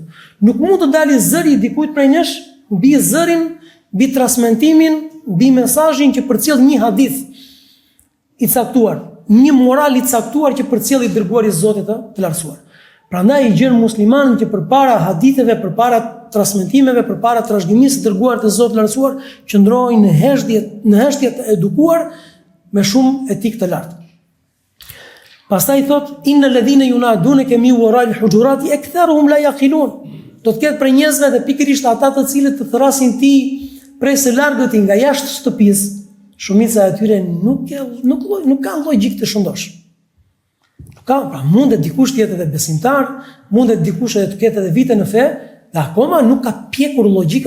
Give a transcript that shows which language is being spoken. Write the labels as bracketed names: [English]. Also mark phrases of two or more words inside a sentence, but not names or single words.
[Albanian] Nuk mund të dalë zëri i dikujt prej nesh mbi zërin, mbi transmetimin, mbi mesazhin që përcjell një hadith i caktuar, një moral i caktuar që përcjell i dërguari i Zotit të lartësuar. Prandaj i gjen muslimanin që përpara haditheve, përpara transmetimeve, përpara trashëgimisë të dërguar të Zotit të lartësuar, qëndrojnë në heshtje të edukuar me shumë etik të lartë. Pastaj thot, [Arabic] إن الذين ينادونك من وراء الحجرات أكثرهم لا يعقلون. [Albanian] Do të ketë për njerëzve dhe pikërisht ata të cilët të thrasin ti prej së largët nga jashtë shtëpisë, shumica e tyre nuk ka logjik të shëndosh. Pra mundet dikush të jetë edhe besimtar, mundet dikush edhe të ketë edhe vite në fe, dhe akoma nuk ka pjekur logjikën.